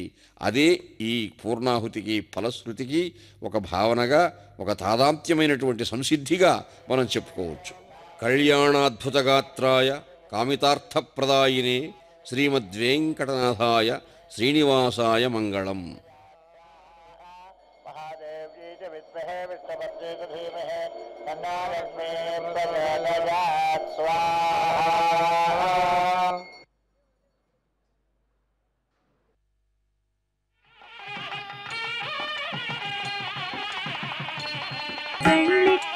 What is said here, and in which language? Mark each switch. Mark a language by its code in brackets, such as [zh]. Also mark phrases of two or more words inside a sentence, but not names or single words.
[te] అదే ఈ పూర్ణాహుతికి ఫలశ్రుతికి ఒక భావనగా, ఒక తాదాంత్యమైనటువంటి సంసిద్ధిగా మనం చెప్పుకోవచ్చు. [sa] కళ్యాణాద్భుతగాత్రాయ కామితార్థప్రదాయినే శ్రీమద్వేంకటనాథాయ శ్రీనివాసాయ మంగళం. महादेव्यै च विद्महे विष्णुपत्न्यै च धीमहि तन्नो लक्ष्मी प्रचोदयात्. स्वाहा. [te] పెళ్లి